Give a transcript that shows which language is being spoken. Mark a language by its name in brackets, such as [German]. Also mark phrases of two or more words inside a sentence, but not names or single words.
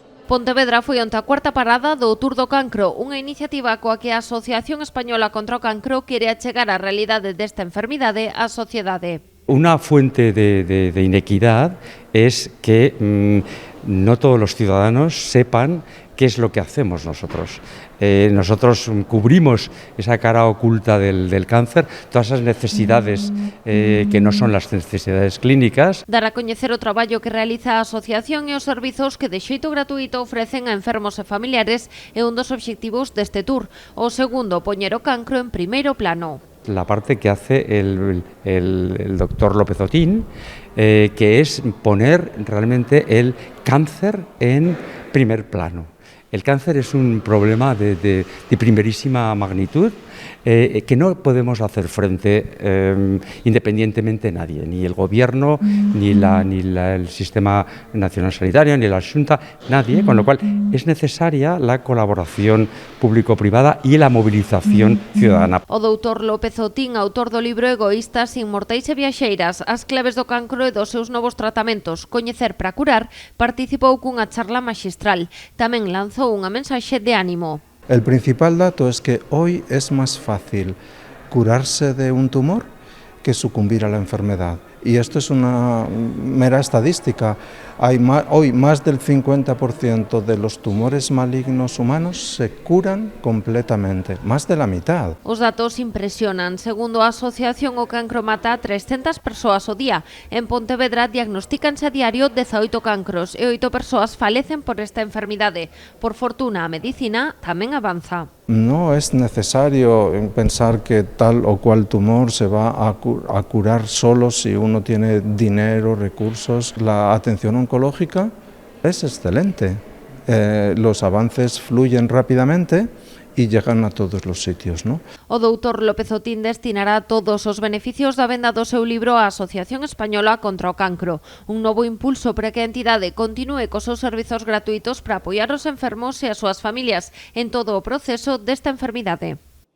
[Galician] Pontevedra foi onte a cuarta parada do Tour do Cancro, unha iniciativa coa que a Asociación Española contra o Cancro quere achegar a realidade desta enfermidade á sociedade. [Spanish] Una fuente de inequidad es que no todos los ciudadanos sepan qué es lo que hacemos nosotros. Nosotros cubrimos esa cara oculta del cáncer, todas esas necesidades que no son las necesidades clínicas. [Galician] Dar a coñecer o traballo que realiza a asociación e os servizos que de xeito gratuito ofrecen a enfermos e familiares é un dos obxectivos deste tour. O segundo, poñer o cancro en primeiro plano. [Spanish] La parte que hace el doctor López Otín, que es poner realmente el cáncer en primer plano. El cáncer es un problema de primerísima magnitud que no podemos hacer frente independientemente nadie, ni el gobierno, ni el sistema nacional sanitario, ni la Xunta, nadie, con lo cual es necesaria la colaboración público-privada y la movilización ciudadana. [Galician] O doutor López Otín, autor do libro Egoístas, Inmortais e Viaxeiras, as claves do cancro e dos seus novos tratamentos, coñecer para curar, participou cunha charla maxistral. Tamén lanzou unha mensaxe de ánimo. [Spanish] El principal dato es que hoy es más fácil curarse de un tumor que sucumbir a la enfermedad. Y esto es una mera estadística. Hoy más del 50% de los tumores malignos humanos se curan completamente, más de la mitad. [Galician] Os datos impresionan. Segundo a asociación, o cancro mata a 300 persoas ao día. En Pontevedra diagnostícanse a diario 18 cancros e 8 persoas falecen por esta enfermidade. Por fortuna, a medicina tamén avanza. [Spanish] No es necesario pensar que tal o cual tumor se va a curar solo si uno tiene dinero, recursos. La atención oncológica es excelente. Los avances fluyen rápidamente [Galician] e llegan a todos os sitios, [Spanish] ¿no? O doutor López Otín destinará todos os beneficios da venda do seu libro á Asociación Española contra o Cancro, un novo impulso para que a entidade continúe cos seus servizos gratuitos para apoiar os enfermos e as súas familias en todo o proceso desta enfermidade.